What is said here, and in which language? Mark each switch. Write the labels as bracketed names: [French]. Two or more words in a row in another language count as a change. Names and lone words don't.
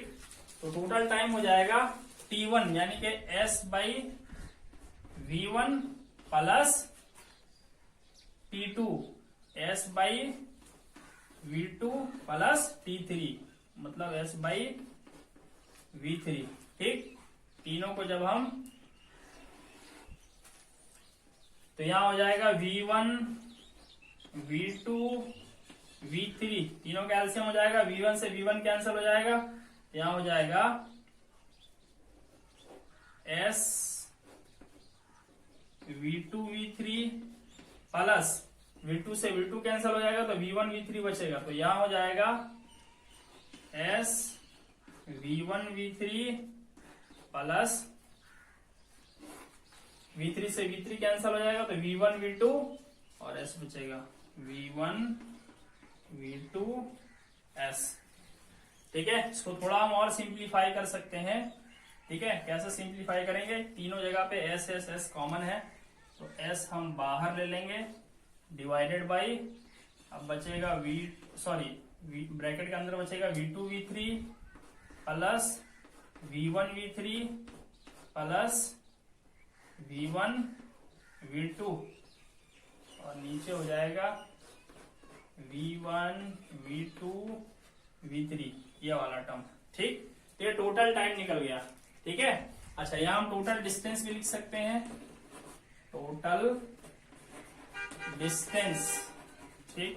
[Hindi] तो [English] total time [Hindi] हो जाएगा t1 यानी कि s बाई v1 प्लस t2 s बाई v2 प्लस t3, मतलब s बाई v3, ठीक। तीनों को जब हम, तो यहां हो जाएगा v1 v2 v3, तीनों का एलसीएम हो जाएगा, v1 से v1 कैंसिल हो जाएगा, यहां हो जाएगा s v2 v3 प्लस v2 से v2 कैंसिल हो जाएगा तो v1 v3 बचेगा, तो यहां हो जाएगा s v1 v3 प्लस v3 से v3 कैंसिल हो जाएगा तो v1 v2 और s बचेगा v1 v2 s, ठीक है। इसको थोड़ा हम और सिंप्लीफाई कर सकते हैं, ठीक है। कैसे सिंप्लीफाई करेंगे, तीनों जगह पे s s s कॉमन है, तो s हम बाहर ले लेंगे [English] divided by, [Hindi] अब बचेगा ब्रैकेट के अंदर बचेगा v2 v3 प्लस v1 v3 प्लस v1 v2, और नीचे हो जाएगा v1 v2 v3, ये वाला टर्म, ठीक। तो ये [English] total time [Hindi] निकल गया, ठीक है। अच्छा, यहां हम [English] total distance [Hindi] भी लिख सकते हैं, [English] total distance, [Hindi] ठीक।